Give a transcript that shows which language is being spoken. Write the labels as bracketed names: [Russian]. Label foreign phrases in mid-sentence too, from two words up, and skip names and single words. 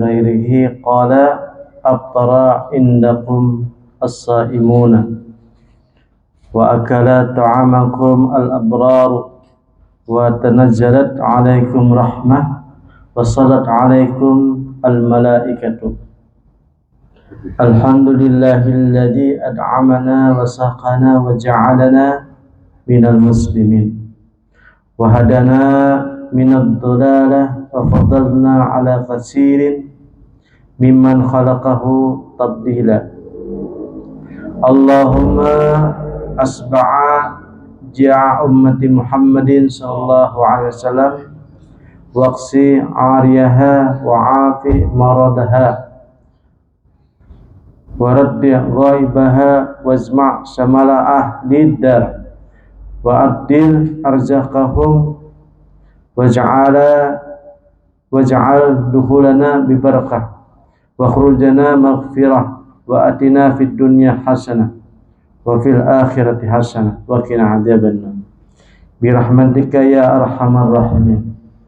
[Arabic] غيره قال أفطر عندكم الصائمون وأكل طعامكم الأبرار وتنزلت عليكم الرحمة وصلت عليكم الملائكة. الحمد لله الذي أطعمنا وسقانا وجعلنا من المسلمين وهدانا من الضلالة وفضلنا على كثير ممن خلقه تفضيلا. اللهم أشبع جائع أمة محمد صلى الله عليه وسلم واكس عاريها وعاف مريضها ورد غائبها واجمع شمل أهل الدار وأدر أرزاقهم واجعل دخولنا ببركة وخروجنا مغفرة وآتنا في الدنيا حسنة وفي الآخرة حسنة وقنا عذاب النار برحمتك يا أرحم الراحمين.